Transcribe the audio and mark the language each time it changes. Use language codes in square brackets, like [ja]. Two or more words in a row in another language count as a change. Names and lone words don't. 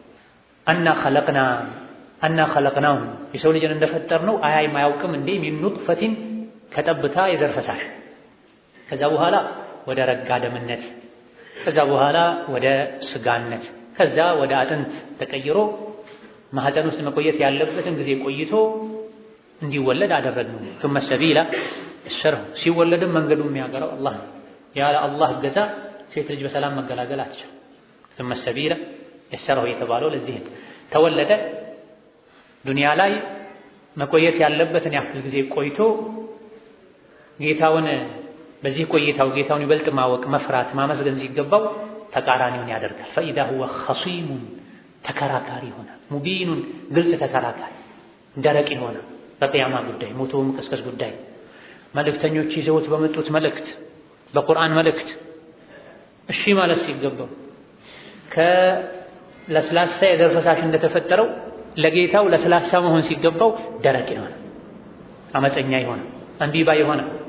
[ar] أنا خلقناه [am] የሰው ልጅን እንደፈጠርነው አያይም አያውቅም እንዴ [ar] من نطفة [am] ከጠብታ የዘር ፈሳሽ ከዛ በኋላ ወደ ረጋ ደምነት ከዛ በኋላ ወደ ስጋነት ከዛ ወደ አጥንት ተቀይሮ ማህፀን ውስጥ መቆየት ያለበትን ጊዜ ቆይቶ እንዲወለድ አደረግነው። [ar] ثم السبيل الشرح [am] ሲወለድም መንገዱን የሚያቀረው አላህ ነው። ያለ አላህ እገዛ ሴት ልጅ በሰላም መገላገል አትችልም። [ar] ثم السبيل الشرح [am] የተባለው ለዚህ ተወለደ። ዱንያ ላይ መቆየት ያለበትን ያክል ጊዜ ቆይቶ ጌታውን በዚህ ቆይታው ጌታውን ይበልጥ ማወቅ መፍራት ማመስገን ሲገባው ተቃራኒውን ያደርጋል። [ar] فإذا هو خصيم [am] ተከራካሪ ይሆናል። ሙቢኑን ግልጽ ተከራካሪ ደረቅ ይሆናል። በቂያማ ጉዳይ ሞቶ መቀስቀስ ጉዳይ መልእክተኞች ይዘውት በመጡት መልእክት በቁርአን መልእክት እሺ ማለት ሲገባው ከለስላሳ የዘር ፈሳሽ እንደተፈጠረው ለጌታው ለስላሳ መሆን ሲገባው ደረቅ ይሆናል። አመፀኛ ይሆናል። አንቢባ ይሆናል።